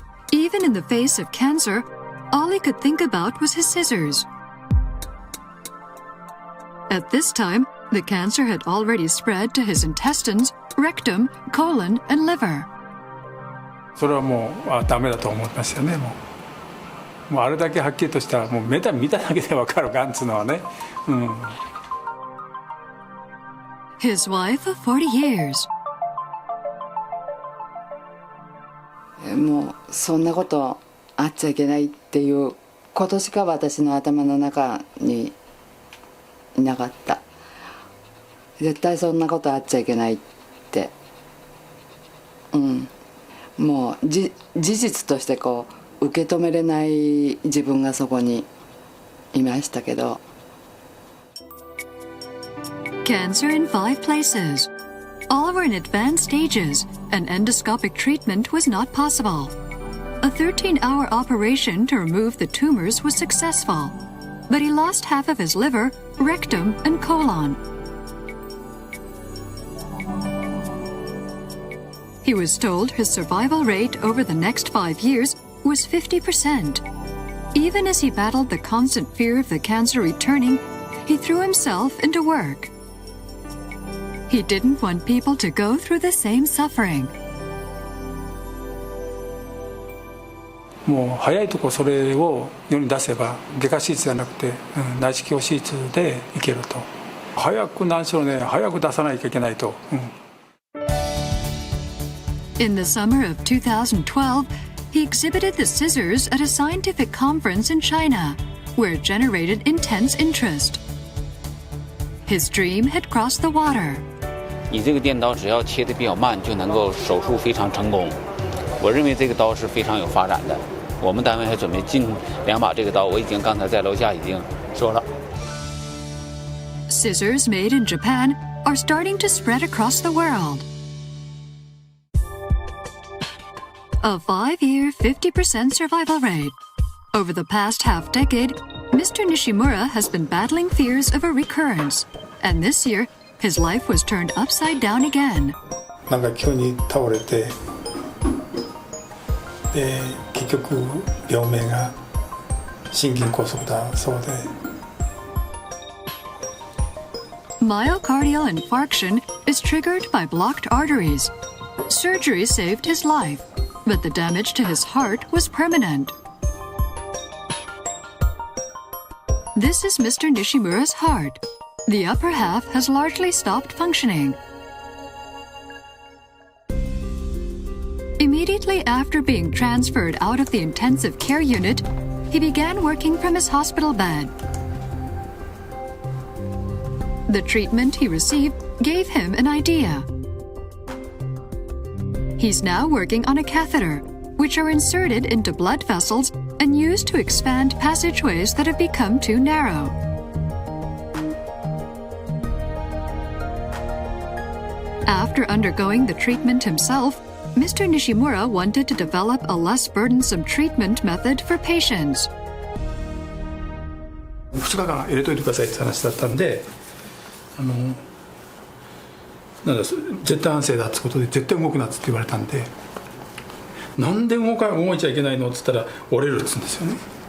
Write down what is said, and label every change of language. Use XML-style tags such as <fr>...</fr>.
<en>Even in the face of cancer, all he could think about was his scissors. At this time, the cancer had already spread to his intestines, rectum, colon, and liver.</en> <ja>それはもうダメだと思いましたね。もうあれだけはっきりとしたもう見ただけでわかるがんつうのはね。</ja> <en>His wife of 40 years.</en> <ja>もうそんなことあっちゃいけないっていうことしか私の頭の中にいなかった。絶対そんなことあっちゃいけないって、もう事実としてこう受け止めれない自分がそこにいましたけど。</ja> <en>Cancer in 5 places. All were in advanced stages, and endoscopic treatment was not possible. A 13-hour operation to remove the tumors was successful, but he lost half of his liver, rectum, and colon. He was told his survival rate over the next 5 years was 50%. Even as he battled the constant fear of the cancer returning, he threw himself into work. He didn't want people to go through the same suffering.</en> <ja>もう早いとこそれを世に出せば外科手術じゃなくて、内視鏡手術でいけると。早く何しろね、早く出さないといけないと。</ja> <en>In the summer of 2012, he exhibited the scissors at a scientific conference in China, where it generated intense interest. His dream had crossed the water.</en> <zh>你这个电刀只要切得比较慢，就能够手术非常成功。我认为这个刀是非常有发展的。我们单位还准备进2把这个刀，我已经刚才在楼下已经说了。</zh> <en>Scissors made in Japan are starting to spread across the world. A 5-year, 50% survival rate. Over the past half-decade, Mr. Nishimura has been battling fears of a recurrence, and this year, his life was turned upside down again.</en> <ja>なんか急に倒れて、で結局病名が心筋梗塞だそうで。</ja> <en>Myocardial infarction is triggered by blocked arteries. Surgery saved his life, but the damage to his heart was permanent. This is Mr. Nishimura's heart. The upper half has largely stopped functioning. Immediately after being transferred out of the intensive care unit, he began working from his hospital bed. The treatment he received gave him an idea. He's now working on a catheter, which are inserted into blood vessels and used to expand passageways that have become too narrow. After undergoing the treatment himself, Mr. Nishimura wanted to develop a less burdensome treatment method for patients.</en> <ja>2日間入れといてくださいって話だったんで、なんだ絶対安静だってことで絶対動くなっつって言われたんで、なんで動いちゃいけないのっつったら折れるっつうんですよね。</ja>